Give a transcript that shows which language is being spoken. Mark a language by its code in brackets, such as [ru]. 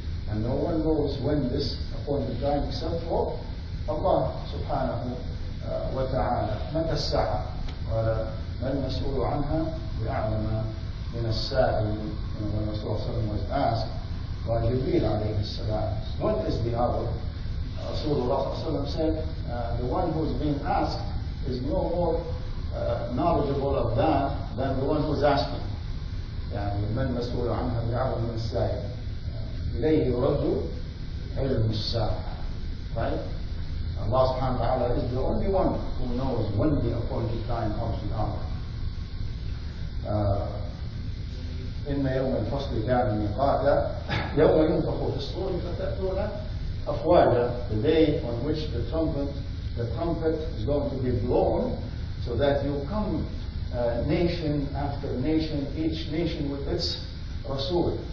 [en] And no one knows when this appointed time except for Allah subhanahu wa ta'ala. [ar] متى الساعة؟ قال ما المسؤول عنها بأعلم من السائل. [en] When Rasulullah was asked by Jibreel alayhi salam, when is the hour? Rasulullah said, the one who is being asked is no more knowledgeable of that than the one who is asking. [ar] يعني من المسؤول عنها بأعلم من السائل إليه يرد علم الساعة. [en] Right? Allah subhanahu wa ta'ala is the only one who knows when the appointed time of the hour. [ar] إن يوم الفصل كان ميقاتا يوم ينفخ في الصور فتأتون أفواجا, [en] the day on which the trumpet the trumpet is going to be blown, so that you come nation after nation, each nation with its رسول.